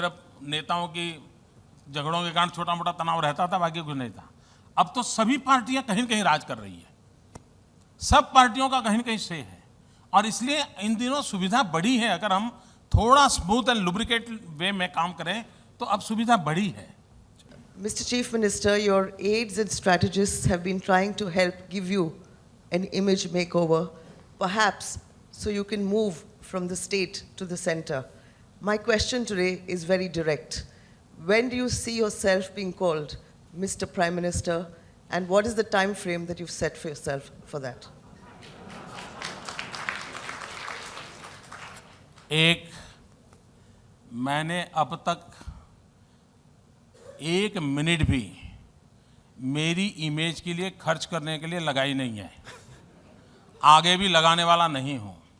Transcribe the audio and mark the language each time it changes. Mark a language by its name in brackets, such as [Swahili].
[Hindi] सिर्फ नेताओं की झगड़ों के कारण छोटा मोटा तनाव रहता था, बाकी कुछ नहीं था। अब तो सभी पार्टियां कहीं न कहीं राज कर रही है, सब पार्टियों का कहीं न कहीं से है, और इसलिए इन दिनों सुविधा बढ़ी है। अगर हम थोड़ा [English] smooth and lubricate way [Hindi] में काम करें तो अब सुविधा बढ़ी है। [English] Mr. Chief Minister, your aides and strategists have been trying to help give you an image makeover, perhaps so you can move from the state to the center. My question today is very direct. When do you see yourself being called Mr. Prime Minister, and what is the time frame that you've set for yourself for that? [Hindi] एक, मैंने अब तक 1 minute भी मेरी image के लिए खर्च करने के लिए लगाई नहीं है, आगे भी लगाने वाला नहीं हूं।